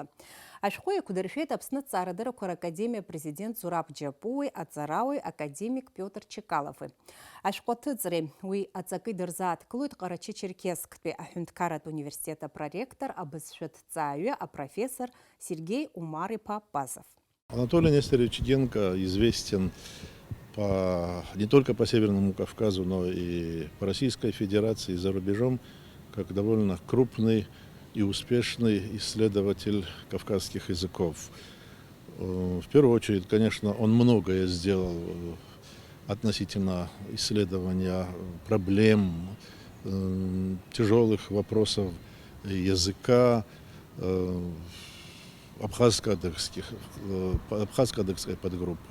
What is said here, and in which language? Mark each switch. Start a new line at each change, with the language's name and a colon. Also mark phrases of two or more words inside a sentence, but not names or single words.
Abkhazian: Ашәҟәы еиқәдыршәеит Аԥсны Аҭҵаарадыррақәа Ракадемиа президент Зураб Џьапуи, аҵарауаҩ академик Пиотр Чекалови. Ашәҟәы аҭыҵреи уи аҵакы дырзааҭгылоит Ҟарачы-Черкессктәи аҳәынҭқарратә университет апроректор, абызшәа ҭҵааҩы, апрофессор Сергей Умар-иԥа Пазов.
Russian: Анатолий Нестерович Генка известен не только по Северному Кавказу, но и по Российской Федерации, и за рубежом, как довольно крупный и успешный исследователь кавказских языков. В первую очередь, конечно, он многое сделал относительно исследования проблем, тяжелых вопросов языка, абхазско-адыгской подгруппы.